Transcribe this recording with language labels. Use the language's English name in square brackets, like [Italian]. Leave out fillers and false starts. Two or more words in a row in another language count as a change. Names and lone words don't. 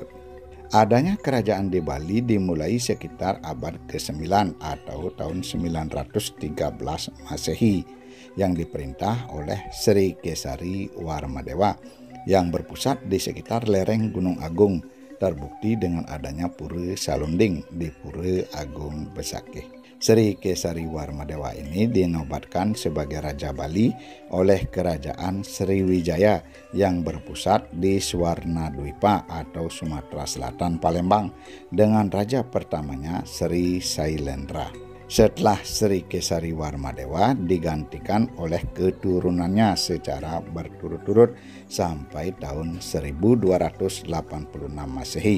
[Indonesian] Adanya kerajaan di Bali dimulai sekitar abad ke-9 atau tahun 913 Masehi yang diperintah oleh Sri Kesari Warmadewa yang berpusat di sekitar lereng Gunung Agung, terbukti dengan adanya Pura Salunding di Pura Agung Besakih. Sri Kesari Warmadewa ini dinobatkan sebagai Raja Bali oleh Kerajaan Sriwijaya yang berpusat di Swarnadwipa atau Sumatera Selatan Palembang dengan raja pertamanya Sri Sailendra. Setelah Sri Kesari Warmadewa digantikan oleh keturunannya secara berturut-turut sampai tahun 1286 Masehi.